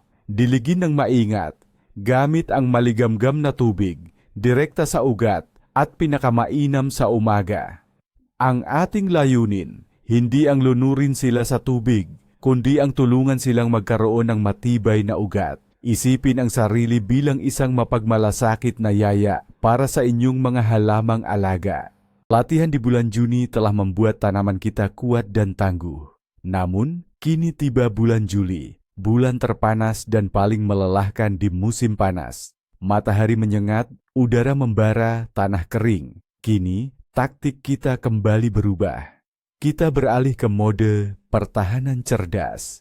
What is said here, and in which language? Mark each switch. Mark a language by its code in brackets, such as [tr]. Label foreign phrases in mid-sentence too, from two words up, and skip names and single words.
[tl] Diligin ng maingat, gamit ang maligamgam na tubig, direkta sa ugat, at pinakamainam sa umaga. Ang ating layunin, hindi ang lunurin sila sa tubig, kundi ang tulungan silang magkaroon ng matibay na ugat. Isipin ang sarili bilang isang mapagmalasakit na yaya para sa inyong mga halamang alaga. [id] Latihan di bulan Juni telah membuat tanaman kita kuat dan tangguh. Namun, kini tiba bulan Juli, bulan terpanas dan paling melelahkan di musim panas. Matahari menyengat, udara membara, tanah kering. Kini, taktik kita kembali berubah. Kita beralih ke mode pertahanan cerdas.